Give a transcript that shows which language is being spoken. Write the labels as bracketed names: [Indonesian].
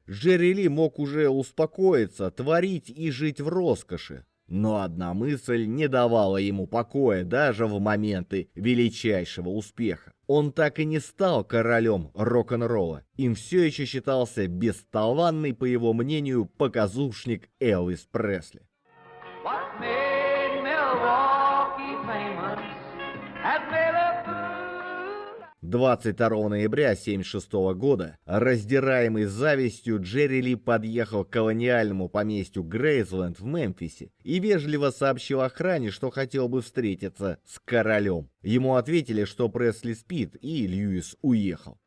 [Russian] Джерри Ли мог уже успокоиться, творить и жить в роскоши. Но одна мысль не давала ему покоя даже в моменты величайшего успеха. Он так и не стал королем рок-н-ролла. Им все еще считался бесталанный, по его мнению, показушник Элвис Пресли. [English] What made Milwaukee famous has made a fool. [Russian] 22 ноября 1976 года, раздираемый завистью, Джерри Ли подъехал к колониальному поместью Грейсленд в Мемфисе и вежливо сообщил охране, что хотел бы встретиться с королем. Ему ответили, что Пресли спит, и Льюис уехал.